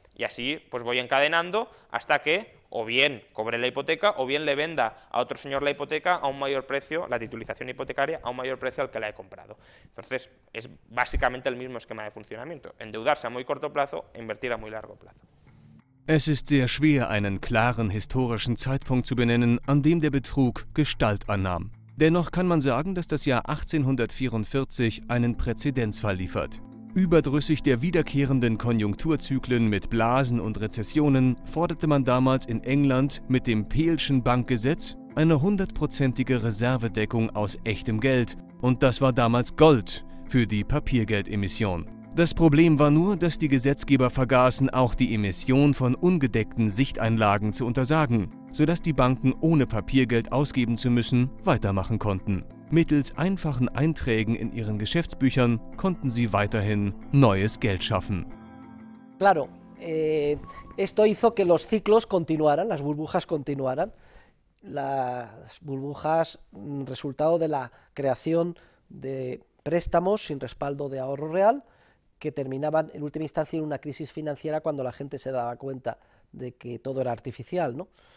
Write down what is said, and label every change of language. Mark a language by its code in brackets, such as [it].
[es] Y así pues voy encadenando hasta que o bien cobre la hipoteca o bien le venda a otro señor la hipoteca a un mayor precio, la titulización hipotecaria, a un mayor precio al que la he comprado. Entonces, es básicamente el mismo esquema de funcionamiento, endeudarse a muy corto plazo e invertir a muy largo plazo. [de] Es ist sehr schwer, einen klaren historischen Zeitpunkt zu benennen, an dem der Betrug Gestalt annahm. Dennoch kann man sagen, dass das Jahr 1844 einen Präzedenzfall liefert. Überdrüssig der wiederkehrenden Konjunkturzyklen mit Blasen und Rezessionen forderte man damals in England mit dem Peelschen Bankgesetz eine 100%ige Reservedeckung aus echtem Geld, und das war damals Gold für die Papiergeldemission. Das Problem war nur, dass die Gesetzgeber vergaßen, auch die Emission von ungedeckten Sichteinlagen zu untersagen, sodass die Banken ohne Papiergeld ausgeben zu müssen, weitermachen konnten. Mittels einfachen Einträgen in ihren Geschäftsbüchern konnten sie weiterhin neues Geld schaffen. [es] Claro, esto hizo que los ciclos continuaran, las burbujas continuaran. Las burbujas, resultado de la creación de préstamos sin respaldo de ahorro real, que terminaban en última instancia en una crisis financiera cuando la gente se daba cuenta de que todo era artificial, ¿no?